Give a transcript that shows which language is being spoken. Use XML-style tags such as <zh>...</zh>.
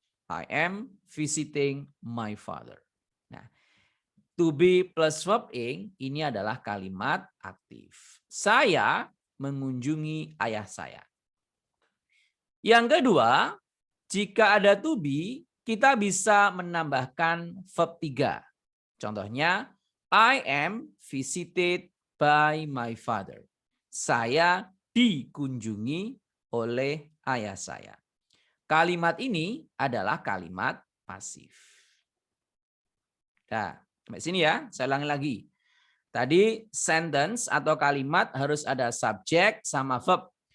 <id>I am visiting my father. Nah, to be plus verb ing ini adalah kalimat aktif. Saya mengunjungi ayah saya. Yang kedua, jika ada to be, kita bisa menambahkan verb 3.</id> <en>Contohnya, I am visited by my father.</en> <id>Saya dikunjungi oleh ayah saya. Kalimat ini adalah kalimat pasif. Nah, sampai sini ya, saya ulangi lagi. Tadi sentence atau kalimat harus ada subjek sama verb.</id>